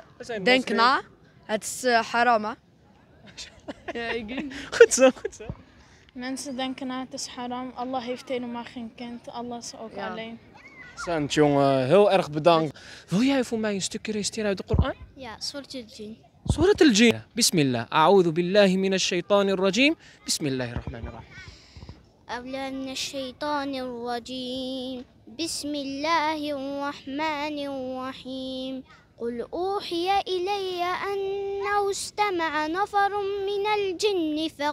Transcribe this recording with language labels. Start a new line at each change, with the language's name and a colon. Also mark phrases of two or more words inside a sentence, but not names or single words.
Dutch: Denk na. Het is haram, hè? Ja, ik Goed zo, goed zo. Mensen denken na, het is haram. Allah heeft helemaal geen kind. Allah is ook alleen. Sant, jongen, heel erg bedankt. Wil jij voor mij een stukje reciteren uit de Koran? Ja, Surat al-Jin. Surat al-Jin. Bismillah.
Arabic: أعوذ بالله من الشيطان الرجيم بسم الله الرحمن الرحيم. أعوذ من الشيطان الرجيم بسم الله الرحمن الرحيم قل أوحي إلي أنه استمع نفر من الجن